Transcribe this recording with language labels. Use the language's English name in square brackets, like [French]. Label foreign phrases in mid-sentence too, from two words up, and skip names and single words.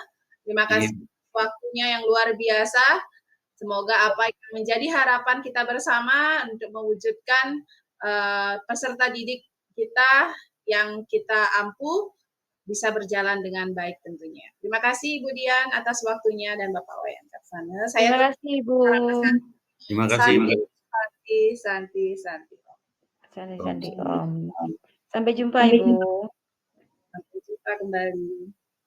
[Indonesian] Terima kasih waktunya yang luar biasa. Semoga apa yang menjadi harapan kita bersama untuk mewujudkan peserta didik kita yang kita ampu bisa berjalan dengan baik tentunya. Terima kasih Ibu Dian atas waktunya dan Bapak Wayan Karsana. Saya Terima kasih Ibu. Terima kasih. Santi. Santi Om. Sampai jumpa Ibu. Sampai jumpa kembali.